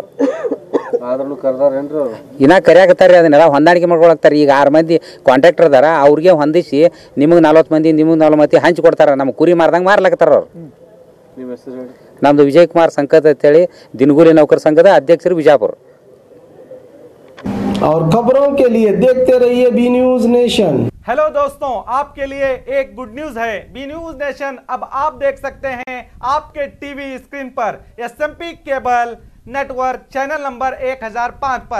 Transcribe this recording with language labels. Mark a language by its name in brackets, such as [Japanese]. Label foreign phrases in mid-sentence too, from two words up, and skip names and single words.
[Kannada] ಆದ್ರೂ ಕರ್ದಾರೇನ್ರಿ ಅವ್ರು? ಇನ್ನೂ ಕರಿಯಾಕತ್ತಾರೆ, ಅದನ್ನೆಲ್ಲ ಹೊಂದಾಣಿಕೆ ಮಾಡ್ಕೊಳಕ್ತಾರೆ. ಈಗ 6 ಮಂದಿ ಕಾಂಟ್ರಾಕ್ಟರ್ ಅದಾರ, ಅವ್ರಿಗೆ ಹೊಂದಿಸಿ ನಿಮಗೆ 40 ಮಂದಿ ನಿಮಗೆ 40 ಮಂದಿ ಹಂಚಿ ಕೊಡ್ತಾರೆ. ನಮ್ಗೆ ಕುರಿ ಮಾರ್ದಂಗೆ ಮಾರ್ಲಾಕತ್ತಾರ ಅವ್ರು. ನಿಮ್ಮ ಹೆಸರು ಹೇಳಿ? ನಮ್ಮದು ವಿಜಯ್ ಕುಮಾರ್ ಸಂಕಟ್ ಅಂತೇಳಿ, ದಿನಗೂಲಿ ನೌಕರ ಸಂಘದ ಅಧ್ಯಕ್ಷರು, ವಿಜಾಪುರ। [Hindi] और खबरों के लिए देखते रहिए बी न्यूज नेशन। हेलो दोस्तों, आपके लिए एक [English] good news [Hindi] है। बी न्यूज नेशन अब आप देख सकते हैं आपके टीवी स्क्रीन पर एसएमपी केबल नेटवर्क चैनल नंबर 1005 पर।